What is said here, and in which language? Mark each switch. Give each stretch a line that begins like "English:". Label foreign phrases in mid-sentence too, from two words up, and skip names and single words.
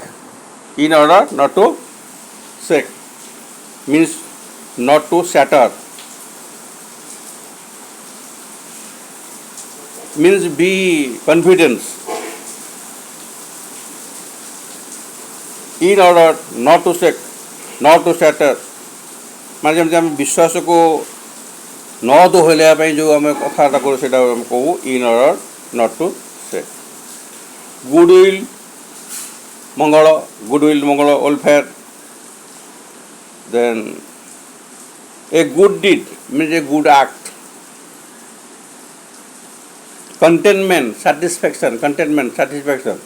English: In order not to shake means not to shatter. Means be confident. In order not to shake, not to shatter.
Odia: ମାନେ ଯେମିତି ଆମେ ବିଶ୍ୱାସକୁ ନ ଦୋହଲେଇବା ପାଇଁ ଯେଉଁ ଆମେ କଥାଟା କରୁ ସେଇଟା ଆମେ କହୁ
English: in order not to shake. Goodwill Mangala, goodwill, Mangala, welfare. Then a good deed means a good act. Contentment, satisfaction, contentment, satisfaction.